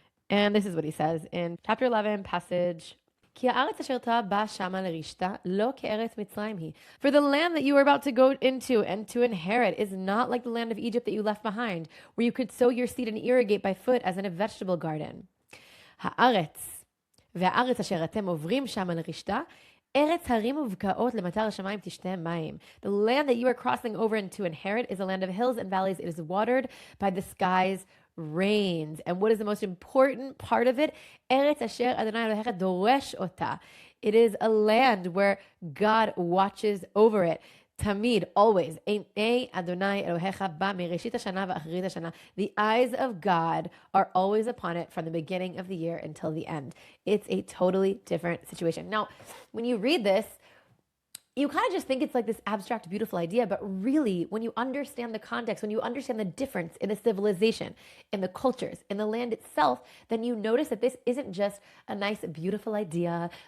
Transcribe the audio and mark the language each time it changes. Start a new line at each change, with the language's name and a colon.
English: And this is what he says in chapter 11, passage. For the land that you are about to go into and to inherit is not like the land of Egypt that you left behind, where you could sow your seed and irrigate by foot as in a vegetable garden.
Hebrew: והארץ אשר אתם עוברים שם לרשתה, ארץ הרים ובקעות למטר השמיים תשתה מים.
English: The land that you are crossing over and to inherit is a land of hills and valleys. It is watered by the sky's rains. And what is the most important part of it?
Hebrew: ארץ אשר אדוני אלוהיך דורש אותה.
English: It is a land where God watches over it. Tamid, always. The eyes of God are always upon it from the beginning of the year until the end. It's a totally different situation. Now, when you read this, you kind of just think it's like this abstract, beautiful idea, but really, when you understand the context, when you understand the difference in the civilization, in the cultures, in the land itself, then you notice that this isn't just a nice, beautiful idea.